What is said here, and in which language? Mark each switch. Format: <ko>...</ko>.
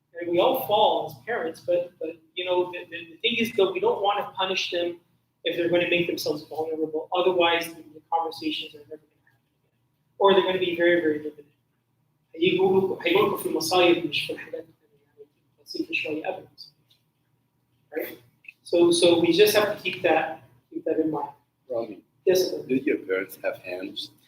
<en>We all fall as parents, but you know, the thing is that we don't want to punish them if they're going to make themselves vulnerable. Otherwise, the conversations are never going to happen again, or they're going to be very, very limited.</en> <ar>هيقولوا في مصايب مش في الحاجات بسيطة شوية أبدا.</ar> <en>Right? So we just have to keep that in mind. Robbie, yes, sir. did your parents have hands?</en>